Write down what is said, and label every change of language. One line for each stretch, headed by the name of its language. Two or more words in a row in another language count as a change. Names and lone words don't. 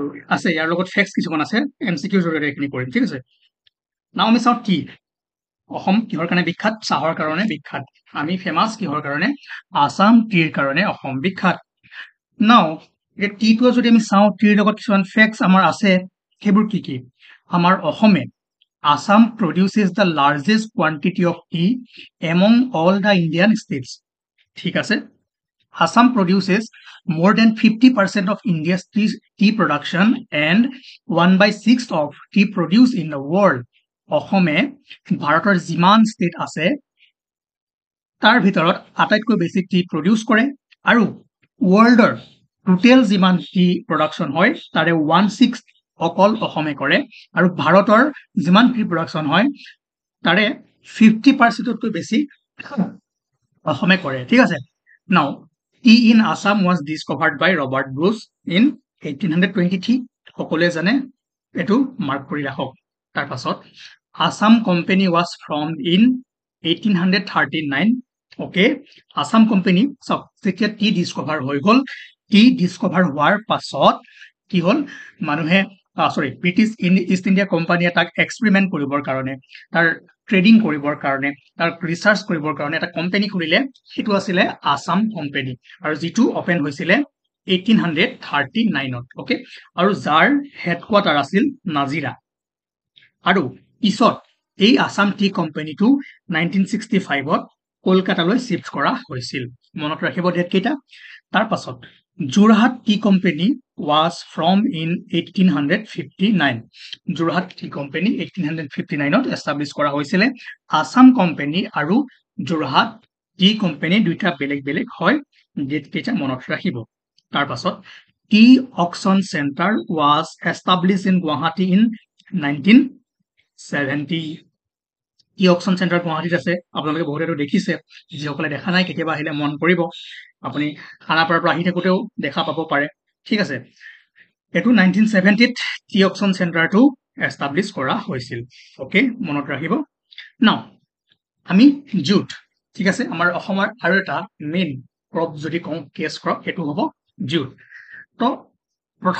Assamese: আছে ইয়াৰ লগত ফেক্টছ কিছুমান আছে এমচিকিউৰ জৰিয়তে এইখিনি কৰিম ঠিক আছে নাও আমি চাওঁ টি অসম কিহৰ কাৰণে বিখ্যাত চাহৰ কাৰণে বিখ্যাত আমি ফেমাছ কিহৰ কাৰণে আসাম টিৰ কাৰণে অসম বিখ্যাত নাও এতিয়া টিটো যদি আমি চাওঁ টিৰ লগত কিছুমান ফেক্টছ আমাৰ আছে সেইবোৰ কি কি আমাৰ অসমে
English: Assam produces the largest quantity of tea among all the Indian states.
Assamese: ঠিক আছে
English: Assam produces more than 50% of India's tea production and 1/6 of tea produced in the world.
Assamese: অসমে ভাৰতৰ যিমান ষ্টেট আছে তাৰ ভিতৰত আটাইতকৈ বেছি
English: tea produce
Assamese: কৰে আৰু ৱৰ্ল্ডৰ টোটেল যিমান
English: tea production
Assamese: হয় তাৰে 1/6 অকল অসমে কৰে আৰু ভাৰতৰ যিমান
English: tea production
Assamese: হয় তাৰে 50%তকৈ বেছি অসমে কৰে ঠিক আছে
English: now tea in Assam was discovered by Robert Bruce in 1823
Assamese: সকলোৱে জানে এটো মাৰ্ক কৰি ৰাখক তাৰ পাছত
English: Assam company was formed in
Assamese: 1839 okay Assam company সব যেতিয়া
English: tea discover
Assamese: হৈ গল
English: tea discover
Assamese: হোৱাৰ পাছত কি হল মানুহে সৰি ব্ৰিটিছ ইষ্ট ইণ্ডিয়া কোম্পানীয়ে তাক এক্সপেৰিমেন্ট কৰিবৰ কাৰণে তাৰ ট্ৰেডিং কৰিবৰ কাৰণে তাৰ ৰিচাৰ্চ কৰিবৰ কাৰণে এটা কোম্পানী খুলিলে সেইটো আছিল আসাম কোম্পানী আৰু যেটো ওপেন হৈছিল 1839ত ওকে আৰু যাৰ হেডকোৱাৰ্টাৰ আছিল নাজিৰা আৰু পিছত এই আসাম টি কোম্পানীটো 1965ত কলকাতালৈ শিফট কৰা হৈছিল মনত ৰাখিব ডেট কেইটা তাৰ পাছত যোৰহাট টি কোম্পানী
English: was from in
Assamese: 1859 যোৰহাট টি কোম্পানী 1859ত এস্টাব্লিশ কৰা হৈছিল আসাম কোম্পানী আৰু যোৰহাট টি কোম্পানী দুইটা বেলেগ বেলেগ হয় ডেট কেইটা মনত ৰাখিব তাৰ পাছত টি অকচন চেণ্টাৰ
English: was established in Guwahati in 1970
Assamese: টি অকচন চেণ্টাৰ গুৱাহাটীত আছে আপোনালোকে বহুতেতো দেখিছে যিসকলে দেখা নাই কেতিয়াবা আহিলে মন কৰিব আপুনি খানাপাৰাৰ পৰা আহি থাকোতেও দেখা পাব পাৰে ঠিক আছে এটো 1970ত টি অকচন চেণ্টাৰটো এস্টাব্লিশ কৰা হৈছিল ওকে মনত ৰাখিব নাও আমি জুট ঠিক আছে আমাৰ অসমৰ আৰু এটা
English: main crop
Assamese: যদি কওঁ
English: cash crop
Assamese: এটো হ'ব জুট তো প্ৰথম